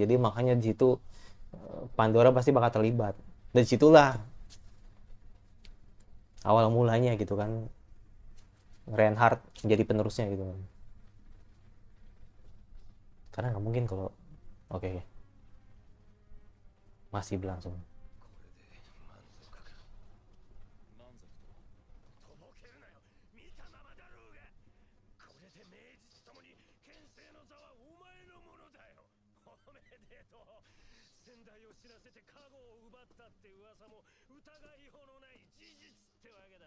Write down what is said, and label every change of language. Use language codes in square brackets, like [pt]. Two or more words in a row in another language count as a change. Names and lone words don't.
[id] Jadi makanya di situ Pandora pasti bakal terlibat. Dan situlah awal mulanya gitu kan. Reinhardt menjadi penerusnya gitu kan. Karena nggak mungkin kalau oke, masih berlangsung. [ja] とぼけるなよ。見たままだろうが。これで名実ともに剣聖の座はお前のものだよ。おめでとう。先代を死なせて加護を奪ったって噂も疑いようのない事実ってわけだ。